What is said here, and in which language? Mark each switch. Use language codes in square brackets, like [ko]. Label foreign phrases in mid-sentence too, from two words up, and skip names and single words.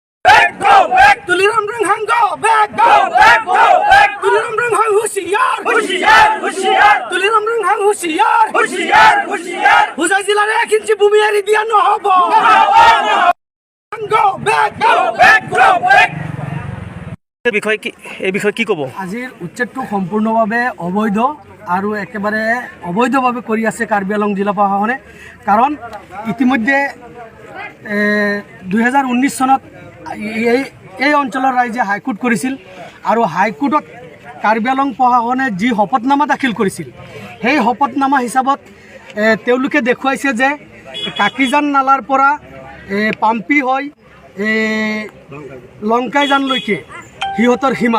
[en] back, go back. Tuliram rang hang go back, go back, go back. [as] Tuliram rang hang হুচিয়াৰ, হুচিয়াৰ, হুচিয়াৰ. Tuliram rang hang হুচিয়াৰ, হুচিয়াৰ, হুচিয়াৰ. Huzai jilar 1 ইঞ্চি ভূমি এৰি দিয়া নহব। [en] Go back, go back, go back. [as] এই বিষয়ে কি ক'ব? আজিৰ উচ্ছেদটো সম্পূৰ্ণভাৱে অবৈধ আৰু একেবাৰে অবৈধভাৱে কৰি আছে কাৰ্বি আংলং জিলা প্ৰশাসনে। কাৰণ ইতিমধ্যে 2019 চনত এই অঞ্চলৰ ৰাইজে হাইকোৰ্ট কৰিছিল আৰু হাইকোৰ্টত কাৰ্বি আংলং প্ৰশাসনে যি শপতনামা দাখিল কৰিছিল সেই শপতনামা হিচাপত তেওঁলোকে দেখুৱাইছে যে কাকিজান নালাৰ পৰা পাম্পি হৈ লংকাইজানলৈকে সিহঁতৰ সীমা।